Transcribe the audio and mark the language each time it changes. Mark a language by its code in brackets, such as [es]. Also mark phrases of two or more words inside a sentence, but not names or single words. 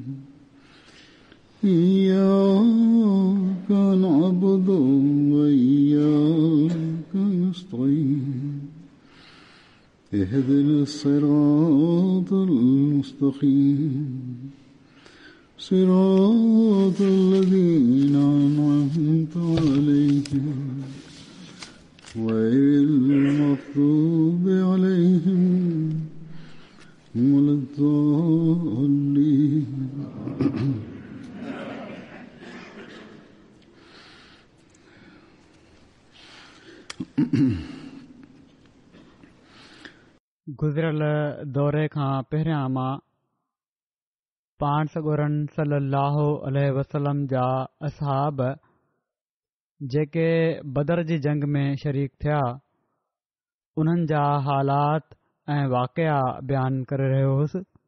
[ar] إياك نعبد وإياك نستعين اهدنا الصراط المستقيم صراط الذين أنعمت عليهم غير المغضوب عليهم ولا الضالين. [sd] गुज़िरियल दौरे खां पहिरियां मां पाण सॻोरन [ar] صلى الله عليه وسلم [sd] जा असहाब जेके बदर जी जंग में शरीक थिया उन्हनि जा हालात ऐं वाक़िया बयानु करे रहियो हुउसि.